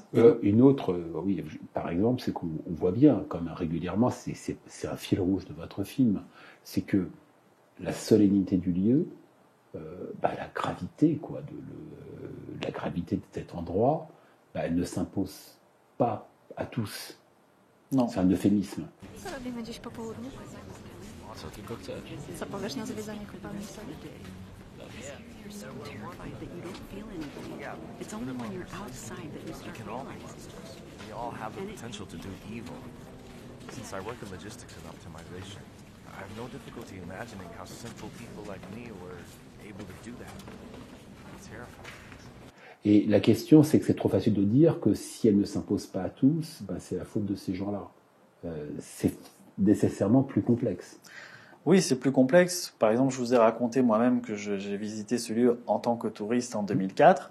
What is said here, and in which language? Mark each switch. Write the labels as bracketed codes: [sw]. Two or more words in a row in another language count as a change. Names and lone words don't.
[fr] Une autre, oui, par exemple, c'est qu'on voit bien, comme régulièrement, c'est un fil rouge de votre film, c'est que la solennité du lieu, la gravité, la gravité de cet endroit, elle ne s'impose pas à tous. Non. C'est un euphémisme. [pl] Co robimy dziś po południu? Co tylko chcesz. Co powiesz na zwiedzanie kopalni soli? [en] It's only when you're outside that you We start can all be realizing. monsters. We all have the potential to do evil. Since I work in logistics and optimization, I have no difficulty imagining how simple people like me were able to do that. It's terrifying. [fr] Et la question, c'est que c'est trop facile de dire que si elle ne s'impose pas à tous, c'est la faute de ces gens-là. C'est nécessairement plus complexe. Oui, c'est plus complexe. Par exemple, je vous ai raconté moi-même que j'ai visité ce lieu en tant que touriste en 2004.